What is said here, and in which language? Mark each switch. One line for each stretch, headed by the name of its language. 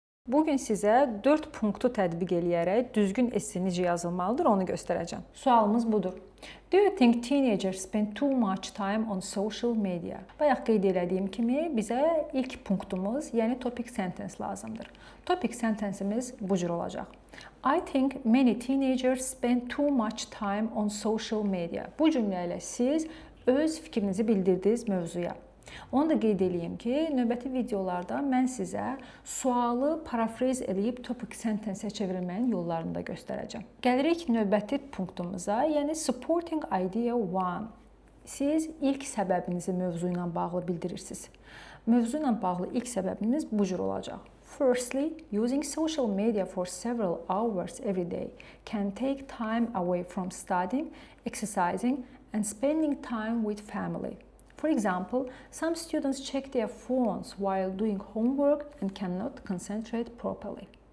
Azerbaijani: Bugün sizə 4 punktu tətbiq eləyərək düzgün esse necə yazılmalıdır onu göstərəcəm. Sualımız budur.
English: Do you think teenagers spend too much time on social media?
Azerbaijani: Bayaq qeyd elədiyim kimi bizə ilk punktumuz, yəni topic sentence lazımdır. Topic sentenceimiz bu cür olacaq.
English: I think many teenagers spend too much time on social media.
Azerbaijani: Bu cümlə ilə siz öz fikrinizi bildirdiniz mövzuya. Onu da qeyd edeyim ki, növbəti videolarda mən sizə sualı parafrez eləyib topic sentence-ə çevrilməyin yollarını da göstərəcəm. Gəlirik növbəti punktumuza, yəni supporting idea 1. Siz ilk səbəbinizi mövzu ilə bağlı bildirirsiniz. Mövzu ilə bağlı ilk səbəbimiz bu cür olacaq.
English: Firstly, using social media for several hours every day can take time away from studying, exercising, and spending time with family. For example, some students check their phones while doing homework and cannot concentrate properly.